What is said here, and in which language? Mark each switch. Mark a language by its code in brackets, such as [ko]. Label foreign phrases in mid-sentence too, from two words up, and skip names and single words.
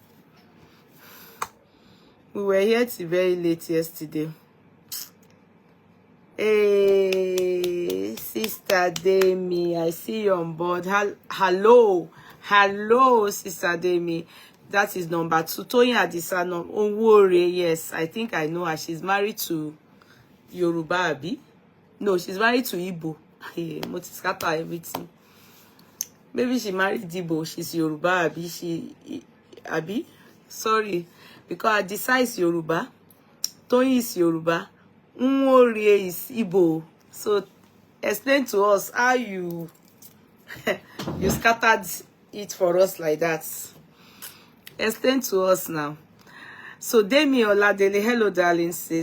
[en] We were here till very late yesterday. Hey, Sister Demi, I see you on board. Hello, hello, Sister Demi. That is number 2. Toyin Adisa, Onwore. Yes, I think I know her. She's married to Yoruba, Abi. No, she's married to Igbo. Hey, Motiscata, everything. Maybe she married Igbo. She's Yoruba, Abi. Abi? Sorry, because Adisa is Yoruba. Toyin is Yoruba. Nwore is Igbo. So explain to us how you you scattered it for us like that. Explain to us now. So Demi Oladele, hello darling sis.